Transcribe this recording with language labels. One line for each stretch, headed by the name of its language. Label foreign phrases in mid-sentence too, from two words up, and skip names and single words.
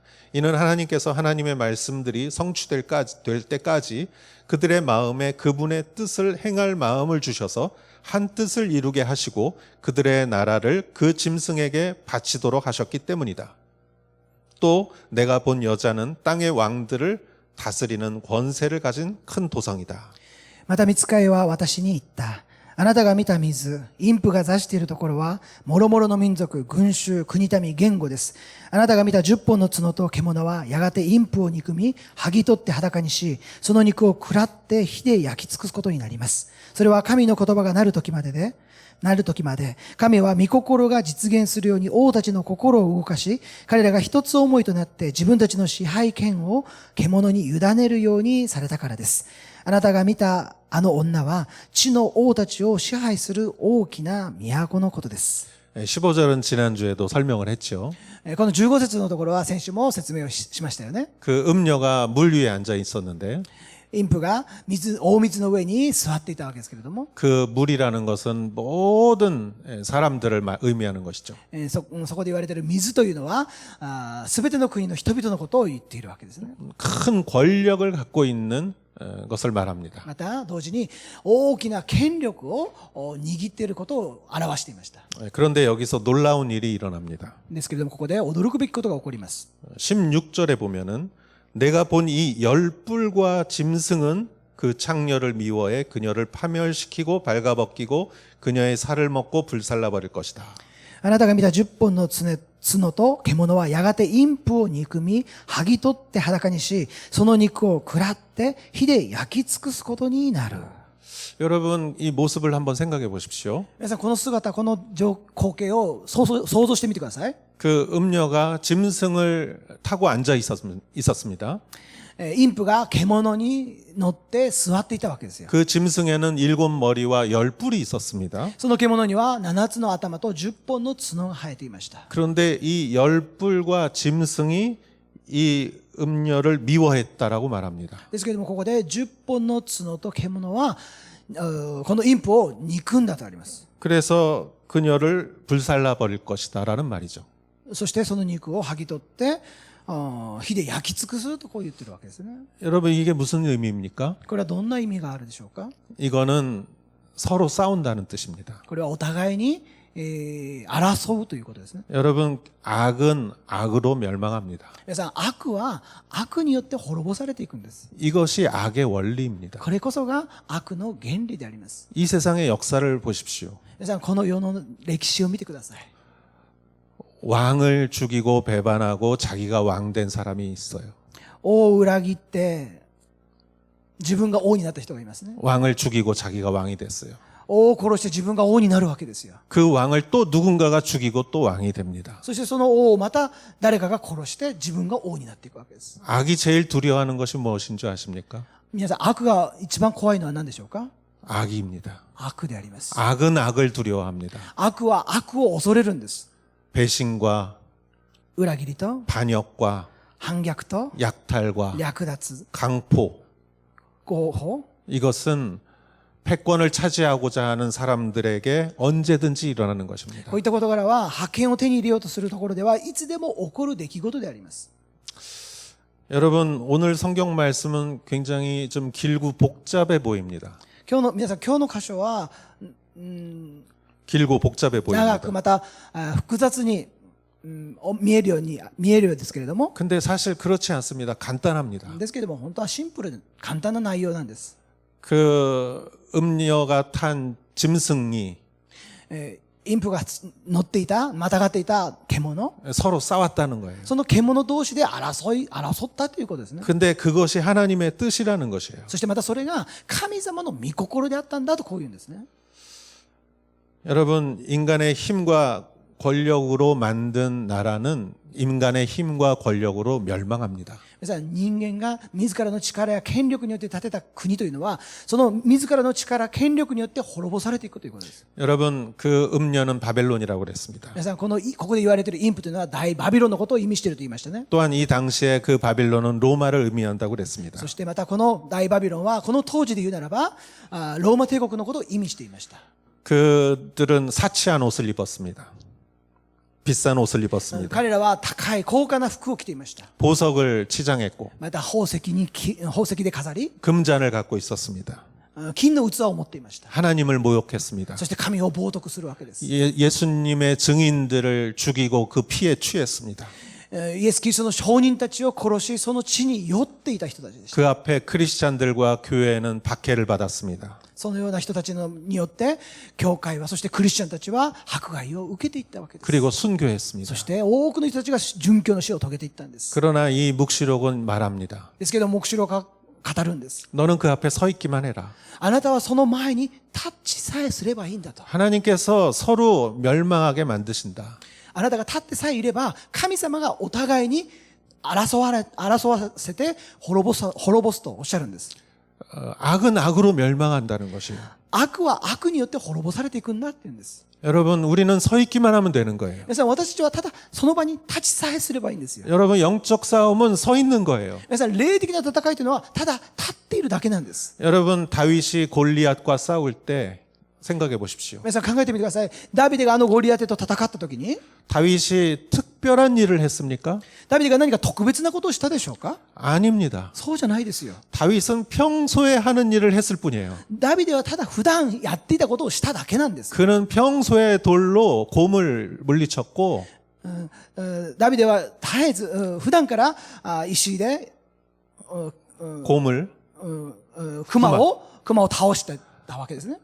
Korean: 이는 하나님께서 하나님의 말씀들이 성취될 때까지 그들의 마음에 그분의 뜻을 행할 마음을 주셔서 한 뜻을 이루게 하시고 그들의 나라를 그 짐승에게 바치도록 하셨기 때문이다. 또 내가 본 여자는 땅의 왕들을 다스리는 권세를 가진 큰 도성이다.
Japanese: また御使いは私に言った。あなたが見た水、陰婦が座しているところは、もろもろの民族、群衆、国民、言語です。あなたが見た10本の角と獣は、やがて陰婦を憎み、剥ぎ取って裸にし、その肉を食らって火で焼き尽くすことになります。それは神の言葉がなる時まで、神は御心が実現するように王たちの心を動かし、彼らが一つ思いとなって自分たちの支配権を獣に委ねるようにされたからです。あなたが見たあの女は地の王たちを支配する大きな都のことです。
Korean: 15절은 지난주에도 설명을 했죠.
Japanese: この15節のところは先週も説明をしましたよね。
Korean: 그 음녀가 물 위에 앉아 있었는데
Japanese: 陰婦が大水の上に座っていたわけですけれども、
Korean: 그 물이라는 것은 모든 사람들을 의미하는 것이죠.
Japanese: そこで言われている水というのはすべての国の人々のことを言っているわけですね。
Korean: 큰 권력을 갖고 있는 것을 말합니다.
Japanese: また同時に大きな権力を握っていることを表していました。
Korean: 그런데 여기서 놀라운 일이 일어납니다.
Japanese: ですけれども、ここで驚くべきことが起こります。
Korean: 16절에 보면은 내가 본 이 열불과 짐승은 그 창녀를 미워해 그녀를 파멸시키고 발가벗기고 그녀의 살을 먹고 불살라 버릴 것이다.
Japanese: あなたが見た10本の角と獣はやがて陰婦を憎み、剥ぎ取って裸にし、その肉を食らって火で焼き尽くすことになる。
Korean: 여러분 이 모습을 한번 생각해 보십시오.
Japanese: 皆さんこの姿、この光景を想像してみてください。
Korean: 그 음녀가 짐승을 타고 앉아 있었습니다.
Japanese: 陰婦が獣に乗って座っていたわけですよ。
Korean: 그 짐승에는 7머리와 10뿔이 있었습니다.
Japanese: その獣には7つの頭と10本の角が生えていました。
Korean: 그런데 이 10뿔과 짐승이 이 음녀를 미워했다라고 말합니다.
Japanese: ですけれども、ここで10本の角と獣はこの陰婦を憎んだとあります。
Korean: 그래서 그녀를 불살라 버릴 것이다라는 말이죠.
Japanese: そしてその肉を剥ぎ取って火で焼き尽くすとこう言ってるわけですね。
Korean: 여러분 이게 무슨 의미입니까?
Japanese: これはどんな意味があるでしょうか。
Korean: 이거는 서로 싸운다는 뜻입니다.
Japanese: これはお互いに争うということですね。
Korean: 여러분 악은 악으로 멸망합니다.
Japanese: 皆さん、悪は悪によって滅ぼされていくんです。
Korean: 이것이 악의 원리입니다.
Japanese: これこそが悪の原理であります。
Korean: 이 세상의 역사를 보십시오.
Japanese: 皆さん、この世の歴史を見てください。
Korean: 왕을 죽이고 배반하고 자기가 왕 된 사람이 있어요.
Japanese: 王を裏切って自分が王になった人がいますね。
Korean: 왕을 죽이고 자기가 왕이 됐어요.
Japanese: 王を殺して自分が王になるわけですよ。
Korean: 그 왕을 또 누군가가 죽이고 또 왕이 됩니다.
Japanese: そしてその王をまた誰かが殺して自分が王になっていくわけです。
Korean: 악이 제일 두려워하는 것이 무엇인 줄 아십니까?
Japanese: 皆さん、悪が一番怖いのは何でしょうか。
Korean: 악입니다.
Japanese: 悪であります。
Korean: 악은 악을 두려워합니다.
Japanese: 悪は悪を恐れるんです。
Korean: 배신과
Japanese: 裏切りと
Korean: 반역과
Japanese: 反逆と
Korean: 약탈과
Japanese: 略奪、
Korean: 강포,
Japanese: 合法、
Korean: 이것은 패권을 차지하고자 하는 사람들에게 언제든지 일어나는 것입니다.
Japanese: こういった事柄は覇権を手に入れようとするところではいつでも起こる出来事であります。
Korean: 여러분 오늘 성경 말씀은 굉장히 좀 길고 복잡해 보입니다.
Japanese: 皆さん、今日の箇所は
Korean: 길고 복잡해
Japanese: 長
Korean: 보입니다.
Japanese: くまた複雑に見えるようですけれども、
Korean: 근데 사실 그렇지 않습니다. 간단합니다.
Japanese: ですけれども本当はシンプルで簡単な内容なんです。
Korean: 그 음녀가 탄 짐승이
Japanese: インプが乗っていた、またがっていた獣、
Korean: 서로 싸웠다는 거예요.
Japanese: その獣同士で争ったということですね。
Korean: 근데 그것이 하나님의 뜻이라는 것이에요.
Japanese: そしてまたそれが神様の御心であったんだとこう言うんですね。
Korean: 여러분, 인간의 힘과 권력으로 만든 나라는 인간의 힘과 권력으로 멸망합니다.
Japanese: 皆さん、人間が自らの力や権力によって建てた国というのは、その自らの力、権力によって滅ぼされていくということです。
Korean: 여러분, 그 음녀는 바벨론이라고 그랬습니다.
Japanese: 皆さん、ここで言われているインプというのは大バビロンのことを意味していると言いましたね。
Korean: 또한 이 당시에 그 바벨론은 로마를 의미한다고 그랬습니다.
Japanese: そしてまたこの大バビロンはこの当時で言うならばローマ帝国のことを意味していました。
Korean: 그들은 사치한 옷을 입었습니다. 비싼 옷을 입었습니다.
Japanese: 彼らは高い高価な服を着ていました。
Korean: 보석을 치장했고
Japanese: また宝石で飾り
Korean: 금잔을 갖고 있었습니다.
Japanese: 金の器を持っていました。
Korean: 하나님을 모욕했습니다.
Japanese: そして神を冒涜するわけです。
Korean: 예수님의 증인들을 죽이고 그 피에 취했습니다.
Japanese: イエス・キリストの証人たちを殺し、その地に酔っていた人たちでした。
Korean: 그 앞에 크리스찬들과 교회는 박해를 받았습니다.
Japanese: そのような人たちによって、教会は、そしてクリスチャンたちは迫害を受けていったわけです。
Korean: 그리고 순교했습니다.
Japanese: そして多くの人たちが殉教の死を遂げていったんです。
Korean: 그러나 이 묵시록은 말합니다.
Japanese: ですけど、黙示録が語るんです。
Korean: 너는 그 앞에 서 있기만 해라.
Japanese: あなたはその前にタッチさえすればいいんだと。
Korean: 하나님께서 서로 멸망하게 만드신다.
Japanese: あなたが立ってさえいれば、神様がお互いに争わせて滅ぼすとおっしゃるんです。
Korean: 악은 악으로 멸망한다는 것이에요.
Japanese: 悪は悪によって滅ぼされていくんだって言うんです。
Korean: 여러분, 우리는 서 있기만 하면 되는 거예요.
Japanese: 皆さん、私たちはただその場に立ちさえすればいいんですよ。
Korean: 여러분, 영적 싸움은 서 있는 거예요.
Japanese: 皆さん、霊的な戦いというのはただ立っているだけなんです。
Korean: 여러분, 다윗이 골리앗과 싸울 때 생각해 보십시오.
Japanese: 皆さん考えてみてください。ダビデがゴリアテと戦った時に、
Korean: 다윗이 특별한 일을 했습니까?
Japanese: ダビデが何か特別なことをしたでしょうか？
Korean: 아닙니다.
Japanese: そうじゃないですよ。
Korean: 다윗은 평소에 하는 일을 했을 뿐이에요.
Japanese: ダビデはただ普段やっていたことをしただけなんです。
Korean: 그는 평소에 돌로 곰을 물리쳤고
Japanese: ダビデは絶えず普段から石で
Korean: 곰을
Japanese: 熊を倒してたわけですね。